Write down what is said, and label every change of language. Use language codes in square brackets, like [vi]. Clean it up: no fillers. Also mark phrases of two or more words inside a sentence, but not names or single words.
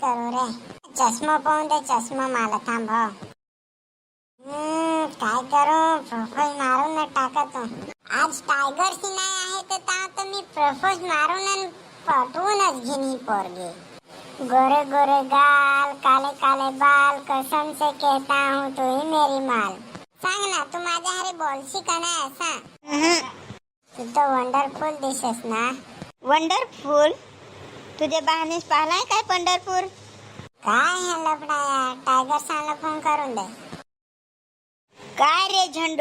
[mr] रे. चष्मा पाहून दे, चष्मा मला थांब. काय करू, प्रपोज मारून टाकतो. आज टायगरशी नाही आहे तर मी प्रपोज मारून पटवूनच घेईन ही पोरगी. [hi] गोरे गोरे गाल, काले काले बाल, कसम से कहता हूँ तू ही मेरी माल. [mr] सांग ना, तू माझ्या हरी बोलशी का नाही असा? तू तर वंडरफुल दिसस ना. वंडरफुल? तुझे बहानेच पाहलाय काय पंढरपूर? काय हे लफडाया, टायगर साला फोन करून दे. काय रे झंडू?